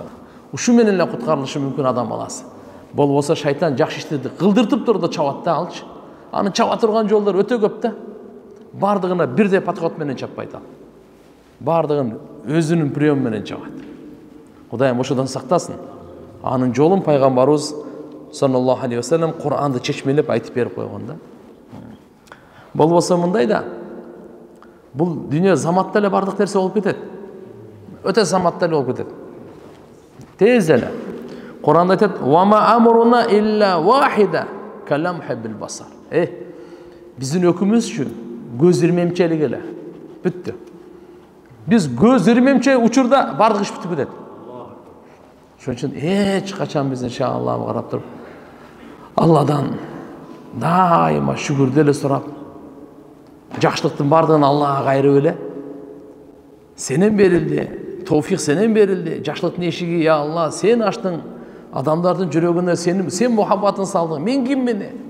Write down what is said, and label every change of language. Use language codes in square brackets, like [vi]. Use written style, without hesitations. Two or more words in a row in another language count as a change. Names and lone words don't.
[ky] Ушу менен эле куткарылышы мүмкүн адам баласы. Болбосо шайтан жакшы иштерди кылдыртып турду чабат да алчы. Анын чаба турган жолдору өтө көп да. Бардыгына бирдей подход менен чаппайт ал. Бардыгын өзүнүн прием менен чабат. Кудайым ошодон сактасын. Анын жолун пайгамбарыбыз [ar] صلى الله عليه وسلم [ky] Куранды чечмелеп айтып берип койгон да. Болбосо мындай да. Бул дүйнө заматта эле бардык нерсе болуп кетет. Өтө заматта эле болуп кетет. Тез эле. Куранда айтат: [ar] "وما أمرنا إلا واحدة كلمح بالبصر." [ky] Биздин өкүмүзчү көз ирмемчелик эле. Бүттү. Биз көз ирмемче учурда бардык иш бүтүп кетет. Ошон үчүн эч качан биз иншаллах карап туруп, Алладан дайыма шүгүрдү эле сурап, жакшылыктын бардыгын Аллага кайрып эле, сенен берилди, товфик сенен берилди, жакшылыктын эшиги [ar] يا الله, [ky] сен ачтың, адамдардын жүрөгүнө сен мухаббатын салдың, мен киммин?